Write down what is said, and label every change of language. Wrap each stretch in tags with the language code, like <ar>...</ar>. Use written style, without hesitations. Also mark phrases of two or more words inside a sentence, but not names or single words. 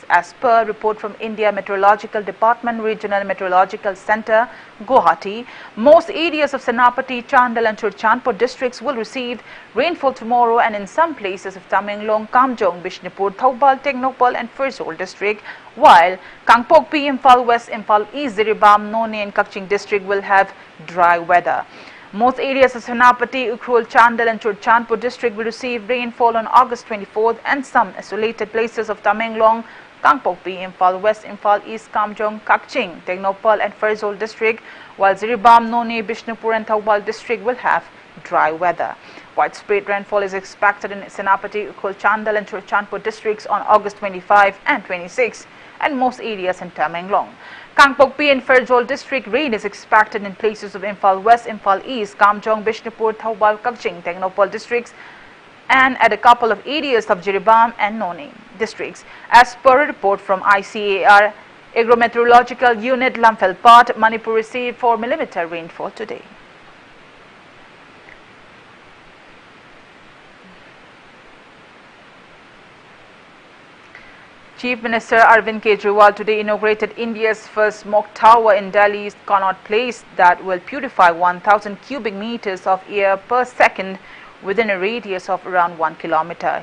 <en>As per report from India Meteorological Department Regional Meteorological Center, Guwahati, most areas of Senapati, Chandal and Churchandpur districts will receive rainfall tomorrow, and in some places of Tamenglong, Kamjong, Bishnupur, Thoubal, Teknopal and Ferozpur district, while Kangpokpi, Imphal West, Imphal East, Jiribam, Noni and Kakching district will have dry weather. Most areas of Senapati, Ukhrul, Chandal and Churchandpur district will receive rainfall on August 24th, and some isolated places of Tamenglong, Kangpokpi, Imphal West, Imphal East, Kamjong, Kakching, Teknopal and Ferozpur district, while Jiribam, Noni, Bishnupur and Thoubal district will have dry weather. Widespread rainfall is expected in Senapati, Ukhrul, Chandal and Churchandpur districts on August 25 and 26, and most areas in Tamenglong. Kangpokpi and Ferozpur district rain is expected in places of Imphal West, Imphal East, Kamjong, Bishnupur, Thoubal, Kakching, Teknopal districts, and at a couple of areas of Jiribam and Noni districts. As per a report from ICAR Agrometeorological Unit Lamphel, Manipur received 4 mm rainfall today. Chief Minister Arvind Kejriwal today inaugurated India's first smoke tower in Delhi's Connaught Place that will purify 1,000 cubic meters of air per second within a radius of around 1 kilometer.</en>